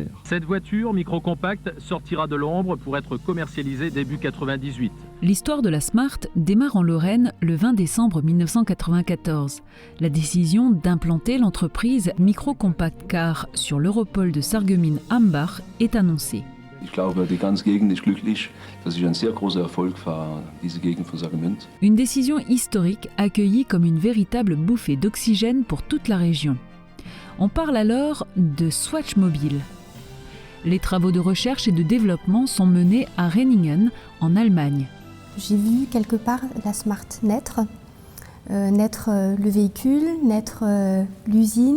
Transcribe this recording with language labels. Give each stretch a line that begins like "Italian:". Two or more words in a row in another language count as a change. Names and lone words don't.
French: Cette voiture micro-compacte sortira de l'ombre pour être commercialisée début 98. L'histoire de la Smart démarre en Lorraine le 20 décembre 1994. La décision d'implanter l'entreprise Micro-Compact Car sur l'Europol de Sarreguemines-Ambach est annoncée.
German: Ich glaube, die ganze Gegend ist glücklich, dass ich ein sehr großer Erfolg war, diese Gegend von Sarreguemines.
French: Une décision historique accueillie comme une véritable bouffée d'oxygène pour toute la région. On parle alors de Swatch Mobile. Les travaux de recherche et de développement sont menés à Renningen, en Allemagne. J'ai vu quelque part la Smart naître, le véhicule, naître l'usine.